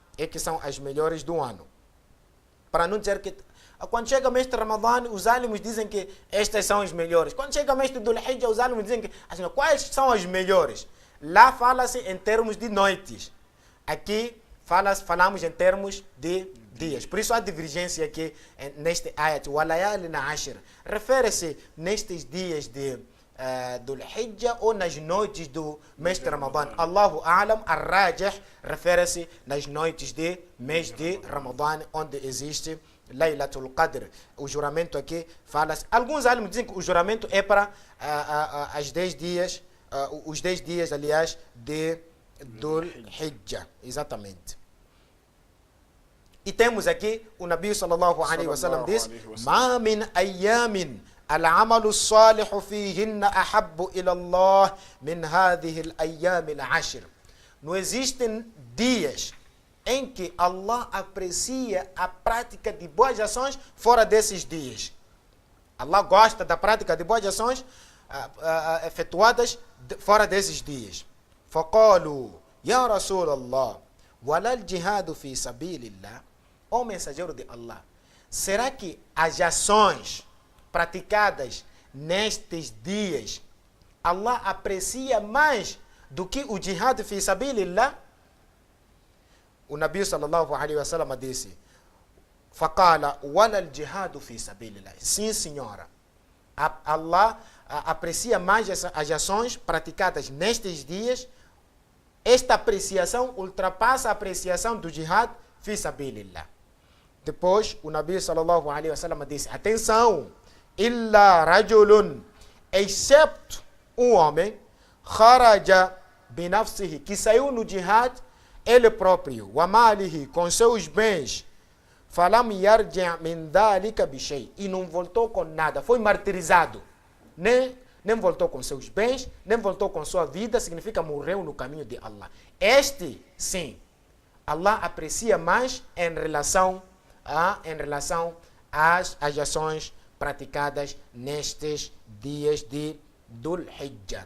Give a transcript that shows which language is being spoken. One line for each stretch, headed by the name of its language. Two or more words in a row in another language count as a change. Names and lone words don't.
Portuguese: Para não dizer que quando chega o mês de Ramadã, os álamos dizem que estas são as melhores. Quando chega o mês de Dhul-Hijjah, os álamos dizem que assim, quais são as melhores? Lá fala-se em termos de noites. Aqui falamos em termos de dias. Por isso há divergência aqui neste ayat.
Arabic: Walayalin ashr.
Portuguese: Refere-se nestes dias de Dhul-Hijjah ou nas noites do mês de Ramadã.
Arabic: Allahu A'lam, Ar-Rajih,
Portuguese: refere-se nas noites de mês de Ramadã, onde existe Laylatul Qadr. O juramento aqui fala-se. Alguns álamos dizem que o juramento é para os 10 dias, aliás, de Dhul-Hijjah. Exatamente. E temos aqui o Nabi
Arabic: صلى الله عليه وسلم
Portuguese: diz:
Arabic: "ما من أيام العمل الصالح فيهن أحب إلى الله من هذه الأيام العشر."
Portuguese: Não existem dias em que Allah aprecia a prática de boas ações fora desses dias. Allah gosta da prática de boas ações efetuadas fora desses dias.
Arabic: فقالوا يا رسول الله ولا الجهاد في سبيل الله.
Portuguese: Ó mensageiro de Allah, será que as ações praticadas nestes dias Allah aprecia mais do que o
Arabic: جهاد في سبيل الله?
Portuguese: O Nabi
Arabic: صلى الله عليه وسلم
Portuguese: disse:
Arabic: "فقال ولا الجهاد في سبيل الله."
Portuguese: Sim, senhora. Allah aprecia mais as ações praticadas nestes dias. Esta apreciação ultrapassa a apreciação do
Arabic: جهاد في سبيل الله.
Portuguese: Depois, o Nabi
Arabic: صلى الله عليه وسلم
Portuguese: disse: atenção,
Arabic: illa rajulun,
Portuguese: excepto um homem,
Arabic: kharaja binafsihi,
Portuguese: que saiu no jihad ele próprio,
Arabic: wa malihi,
Portuguese: com seus bens,
Arabic: فلم يرجع من ذلك بشيء,
Portuguese: e não voltou com nada, foi martirizado, nem voltou com seus bens, nem voltou com sua vida, significa morreu no caminho de Allah. Este, sim, Allah aprecia mais em relação às ações praticadas nestes dias de Dhul Hijjah.